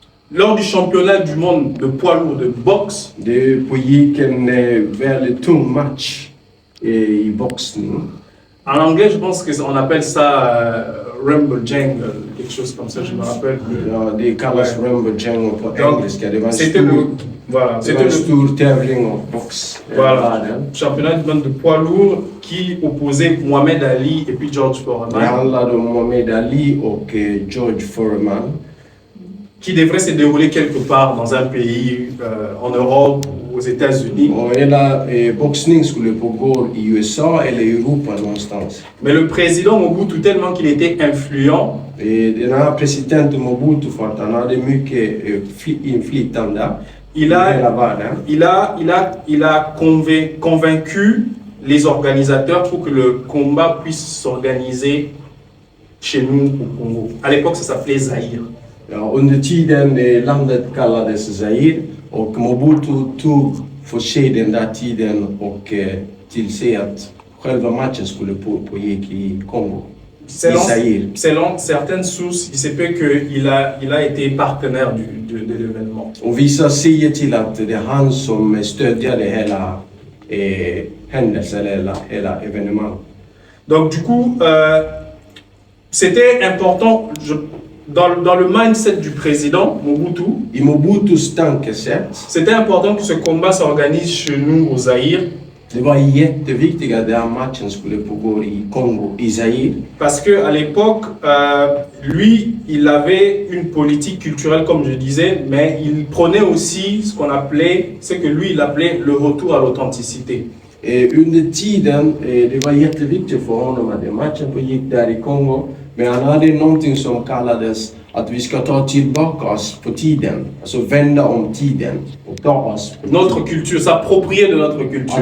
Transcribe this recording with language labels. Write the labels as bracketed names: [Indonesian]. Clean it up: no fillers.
[French] Lors du championnat du monde de poids lourd de boxe, [Swedish] Det pågick en väldigt tung match i boxning. [French] en anglais je pense qu'on appelle ça Rumble Jang, quelque chose comme ça, je me rappelle. [Swedish] Ja, det kallas Rumble på engelska. Det var [French] C'était [Swedish] en stor tävling av box i [French] voilà, [Swedish] världen. [French] championnat du monde de poids lourd qui opposait Mohamed Ali et puis George [Swedish] Det [French] Foreman, [Swedish] handlade om Muhammad Ali och George Foreman. [French] qui devrait se dérouler quelque part dans un pays en Europe ou aux États-Unis. [Swedish] Och hela boxning skulle pågå i USA eller i Europa någonstans. [French] Mais le président Mobutu, tellement qu'il était influent, [Swedish] Den här presidenten Mobutu, för att han hade mycket inflytande i hela världen. [French] il a convaincu les organisateurs pour que le combat puisse s'organiser chez nous au Congo. À l'époque, ça s'appelait Zaïre. [Swedish] Ja, under tiden landet kallades Zaire och Mobutu tog för sig den där tiden och tillse att själva matchen skulle pågick i Kongo. [French] Selon certaines sources, il se peut qu'il a été partenaire de l'événement. [Swedish] Och vissa säger till att det är han som stödjade hela händelsen eller hela evenemang. [French] Donc du coup, c'était important, dans le mindset du président Mobutu, [Swedish] I Mobutus tankesätt [French] c'était important que ce combat s'organise chez nous au Zaïre. [Swedish] Det var jätteviktigt att den matchen skulle pågå i Kongo, i Zaïre. [French] Parce qu'à l'époque, lui, il avait une politique culturelle, comme je disais, mais il prenait aussi ce que lui, il appelait le retour à l'authenticité. [Swedish] Under tiden, det var jätteviktigt för honom att den matchen pågick där i Kongo. Men han hade någonting som kallades att vi ska ta tillbaka oss på tiden. Alltså vända om tiden och ta oss på [French] notre culture, s'approprier de notre culture.